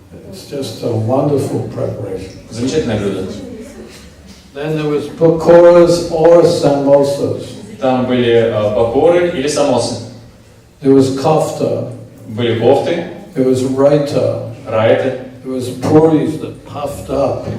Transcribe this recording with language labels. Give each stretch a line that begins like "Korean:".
English: It's just a wonderful preparation.
Russian: Замечательное блюдо.
English: Then there was pakoras or samosas.
Russian: Там были покоры или самосы.
English: There was kofta.
Russian: Были кофты,
English: There was raita.
Russian: райты,
English: There was puris that puffed up.